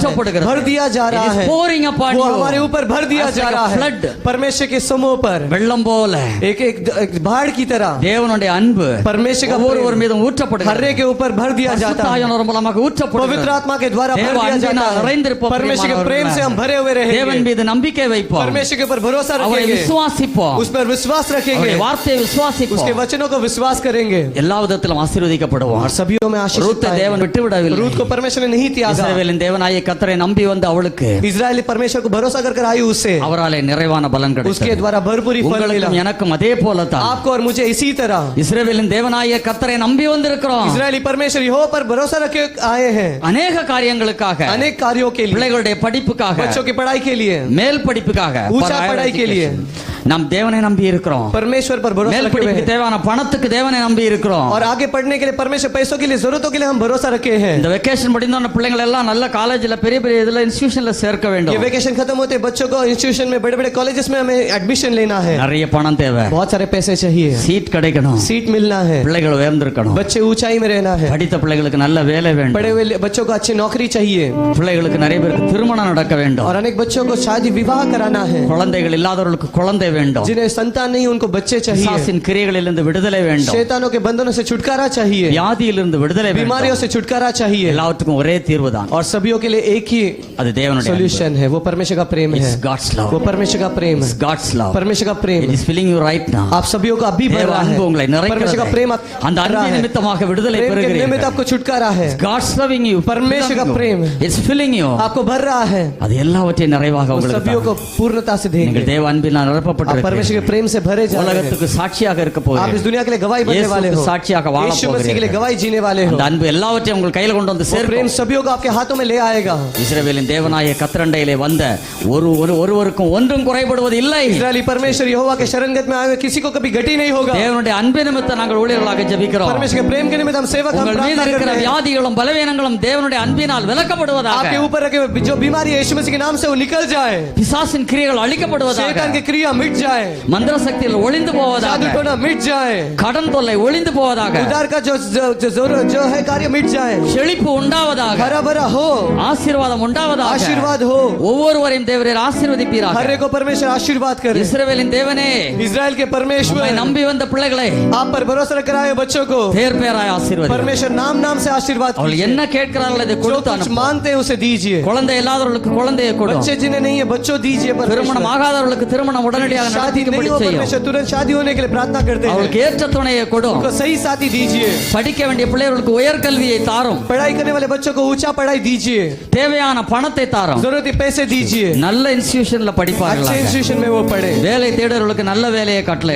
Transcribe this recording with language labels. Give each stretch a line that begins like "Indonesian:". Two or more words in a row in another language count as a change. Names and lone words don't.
Tamil: ஊற்றப்படுகிறது.
Hindi: भर दिया जा
English: It
Hindi: रहा
English: is
Hindi: है।
English: pouring upon
Hindi: वो
English: you
Hindi: हमारे ऊपर भर दिया
English: as
Hindi: जा
English: like a
Hindi: रहा है,
English: flood.
Hindi: परमेश्वर के समूह पर
Tamil: வெள்ளம் போல
Hindi: एक एक बाढ़ की तरह
Tamil: தேவனுடைய அன்பு
Hindi: परमेश्वर का
Tamil: ஒவ்வொருவர்
Hindi: प्रेम
Tamil: மீதும் ஊற்றப்படுகிறது.
Hindi: हर्रे के ऊपर भर दिया जाता
Tamil: பரிசுத்த
Hindi: है,
Tamil: ஆவியானவர் மூலமாக ஊற்றப்படுகிறது.
Hindi: पवित्र आत्मा के द्वारा भर
Tamil: தேவ
Hindi: दिया जाता
Tamil: அன்பினால்
Hindi: है।
Tamil: நிறைந்திருப்போம்.
Hindi: परमेश्वर के प्रेम से हम भरे हुए
Tamil: தேவன்
Hindi: रहेंगे।
Tamil: மீது நம்பிக்கை வைப்போம்.
Hindi: परमेश्वर के ऊपर भरोसा
Tamil: அவரை
Hindi: रखेंगे,
Tamil: விசுவாசிப்போம்.
Hindi: उस पर विश्वास रखेंगे,
Tamil: அவருடைய வார்த்தையை
Hindi: उसके
Tamil: விசுவாசிப்போம்.
Hindi: वचनों को विश्वास करेंगे
Tamil: எல்லா விதத்திலும் ஆசீர்வதிக்கப்படுவோம்.
Hindi: और सभी में आशीष
Tamil: ரூத்தை
Hindi: पाएंगे।
Tamil: தேவன் விட்டு விடவில்லை.
Hindi: रूत को परमेश्वर ने नहीं त्यागा।
Tamil: இஸ்ரவேலின் தேவனாகிய கர்த்தரை நம்பி வந்த அவளுக்கு
Hindi: इजरायली परमेश्वर को भरोसा कर आई उससे,
Tamil: அவராலே நிறைவான பலன்
Hindi: उसके
Tamil: கிடைத்தது.
Hindi: द्वारा भरपूरी फल मिला।
Tamil: உங்களுக்கும் எனக்கும் அதே போலத்தான்
Hindi: आपको और मुझे इसी तरह
Tamil: இஸ்ரவேலின் தேவனாகிய கர்த்தரை நம்பி வந்திருக்கிறோம்.
Hindi: इजरायली परमेश्वर यहोवा पर भरोसा रखे आए हैं,
Tamil: அநேக காரியங்களுக்காக,
Hindi: अनेक कार्यों के लिए,
Tamil: பிள்ளைகளுடைய படிப்புக்காக,
Hindi: बच्चों की पढ़ाई के लिए,
Tamil: மேல் படிப்புக்காக,
Hindi: ऊंचा
English: for higher
Hindi: पढ़ाई के लिए
English: education.
Tamil: நாம் தேவனை நம்பி இருக்கிறோம்.
Hindi: परमेश्वर पर भरोसा
Tamil: மேல்
Hindi: रखे हुए
Tamil: படிப்புக்கு
Hindi: हैं
Tamil: தேவையான பணத்துக்கு தேவனை நம்பி இருக்கிறோம்.
Hindi: और आगे पढ़ने के लिए परमेश्वर पैसों के लिए जरूरतों के लिए हम भरोसा रखे हैं।
Tamil: இந்த வெக்கேஷன் முடிந்தோன பிள்ளைகள் எல்லாம் நல்ல காலேஜ்ல பெரிய பெரிய இதுல இன்ஸ்டிடியூஷன்ல சேர்க்க
Hindi: ये
Tamil: வேண்டும்.
Hindi: वेकेशन खत्म होते बच्चों को इंस्टीट्यूशन में, बड़े बड़े कॉलेजेस में हमें एडमिशन लेना है,
Tamil: நிறைய பணம் தேவை.
Hindi: बहुत सारे पैसे चाहिए,
Tamil: சீட் கிடைக்கணும்.
Hindi: सीट मिलना है,
Tamil: பிள்ளைகள் உயர்ந்திருக்கணும்.
Hindi: बच्चे ऊंचाई में रहना है,
Tamil: படித்த பிள்ளைகளுக்கு நல்ல வேலை வேண்டும்.
Hindi: पढ़े हुए बच्चों को अच्छी नौकरी चाहिए
Tamil: பிள்ளைகளுக்கு நிறைய பேருக்கு திருமணம் நடக்க வேண்டும்.
Hindi: और अनेक बच्चों को शादी विवाह कराना है,
Tamil: குழந்தைகள் இல்லாதவர்களுக்கு குழந்தை வேண்டும்.
Hindi: जिन्हें संतान नहीं उनको बच्चे चाहिए,
Tamil: பிசாசின் கிரியைகளிலிருந்து விடுதலை வேண்டும்.
Hindi: शैतानों के बंधनों से छुटकारा चाहिए,
Tamil: வியாதியிலிருந்து விடுதலை வேண்டும்.
Hindi: बीमारियों से छुटकारा चाहिए,
Tamil: எல்லாவற்றுக்கும் ஒரே தீர்வு தான்.
Hindi: और सभी के लिए एक ही
Tamil: அது தேவனுடைய அன்பு.
Hindi: सॉल्यूशन है, वो परमेश्वर का प्रेम है,
English: It's God's love.
Hindi: वो परमेश्वर का प्रेम है,
English: It's God's love.
Hindi: परमेश्वर का
English: It
Hindi: प्रेम
English: is filling you right now.
Hindi: आप सभी को अभी भर
Tamil: தேவ
Hindi: रहा
Tamil: அன்பு உங்களை
Hindi: है, परमेश्वर का प्रेम
Tamil: நிறைக்கிறது. அந்த
Hindi: भर रहा
Tamil: அன்பின்
Hindi: है,
Tamil: நிமித்தமாக விடுதலை
Hindi: प्रेम के निमित्त
Tamil: பெறுகிறீர்கள்.
Hindi: आपको छुटकारा है,
English: God's loving you.
Hindi: परमेश्वर का प्रेम
English: It's filling you.
Hindi: आपको भर रहा है,
Tamil: அது எல்லாவற்றையும் நிறைவாக
Hindi: वो
Tamil: உங்களுக்கு
Hindi: सभी को
Tamil: தரும்.
Hindi: पूर्णता से
Tamil: நீங்கள்
Hindi: देंगे।
Tamil: தேவ அன்பினால்
Hindi: आप
Tamil: நிரப்பப்பட்டிருக்கிறீர்கள்.
Hindi: परमेश्वर के प्रेम से भरे जा रहे हैं,
Tamil: உலகத்துக்கு சாட்சியாக இருக்க
Hindi: आप
Tamil: போகிறீர்கள்.
Hindi: इस दुनिया के लिए गवाही बनने वाले
Tamil: இயேசுவுக்கு
Hindi: हो,
Tamil: சாட்சியாக வாழ
Hindi: यीशु मसीह के लिए
Tamil: போகிறீர்கள்.
Hindi: गवाही जीने वाले हो,
Tamil: அந்த அன்பு எல்லாவற்றையும் உங்கள் கையில் கொண்டு வந்து
Hindi: वो प्रेम
Tamil: சேர்க்கும்.
Hindi: सभी को आपके हाथों में ले आएगा।
Tamil: இஸ்ரவேலின் தேவனாய கத்திரண்டையிலே வந்த ஒருவருக்கும் ஒன்றும் குறைபடுவது இல்லை.
Hindi: इजरायली परमेश्वर यहोवा के शरणगत में आए हुए किसी को कभी घटी नहीं होगा।
Tamil: தேவனுடைய அன்பு நிமித்தம் நாங்கள் ஊழியர்களாக ஜெபிக்கிறோம்.
Hindi: परमेश्वर के प्रेम के निमित्त हम सेवक हम
Tamil: உங்கள் மீது
Hindi: प्रार्थना
Tamil: இருக்கிற
Hindi: करते हैं,
Tamil: வியாதிகளும் பலவீனங்களும் தேவனுடைய அன்பினால் விலக்கப்படுவதாக.
Hindi: आपके ऊपर रखे हुए जो बीमारी है यीशु मसीह के नाम से वो निकल जाए,
Tamil: பிசாசின் கிரியைகள் அழிக்கப்படுவதாக.
Hindi: शैतान की क्रिया मिट जाए,
Tamil: மந்திர சக்திகள் ஒளிந்து போவதாக.
Hindi: जादू टोना मिट जाए,
Tamil: கடன் தொல்லை ஒளிந்து போவதாக.
Hindi: उधार का जो है कार्य मिट जाए,
Tamil: செழிப்பு உண்டாவதாக.
Hindi: हरा भरा हो,
Tamil: ஆசீர்வாதம் உண்டாவதாக.
Hindi: आशीर्वाद हो,
Tamil: ஒவ்வொருவரையும் தேவரீர் ஆசீர்வதிப்பீராக.
Hindi: हर एक को परमेश्वर आशीर्वाद करे।
Tamil: இஸ்ரவேலின் தேவனே,
Hindi: इजराइल के
Tamil: உம்மை
Hindi: परमेश्वर
Tamil: நம்பி வந்த பிள்ளைகளை
Hindi: आप पर भरोसा रख रहा है बच्चों को
Tamil: பேர் பேராய் ஆசீர்வதி.
Hindi: परमेश्वर नाम नाम से आशीर्वाद
Tamil: அவள்
Hindi: कीजिए।
Tamil: என்ன கேட்கிறார்கள் அதை
Hindi: जो
Tamil: கொடுத்து
Hindi: कुछ
Tamil: அனுப்பு.
Hindi: मांगते हैं उसे दीजिए,
Tamil: குழந்தை இல்லாதவர்களுக்கு குழந்தையை கொடு.
Hindi: बच्चे जिन्हें नहीं है बच्चों दीजिए,
Tamil: திருமணம்
Hindi: परमेश्वर
Tamil: ஆகாதவர்களுக்கு திருமணம் உடனடியாக
Hindi: शादी
Tamil: நடத்திக்கும்படி
Hindi: नहीं हो
Tamil: செய்யும்.
Hindi: परमेश्वर तुरंत शादी होने के लिए प्रार्थना करते हैं,
Tamil: அவளுக்கு ஏற்ற துணையை கொடு.
Hindi: उनको सही साथी दीजिए,
Tamil: படிக்க வேண்டிய பிள்ளைகளுக்கு உயர்கல்வியை தாரும்.
Hindi: पढ़ाई करने वाले बच्चों को ऊंचा पढ़ाई दीजिए,
Tamil: தேவையான பணத்தை தாரும்.
Hindi: जरूरत पैसे दीजिए,
Tamil: நல்ல இன்ஸ்டிடியூஷன்ல
Hindi: अच्छे
Tamil: படிப்பார்கள்.
Hindi: इंस्टीट्यूशन में वो पढ़े,
Tamil: வேலை தேடுறவர்களுக்கு நல்ல வேலையை கட்டளையிடும்.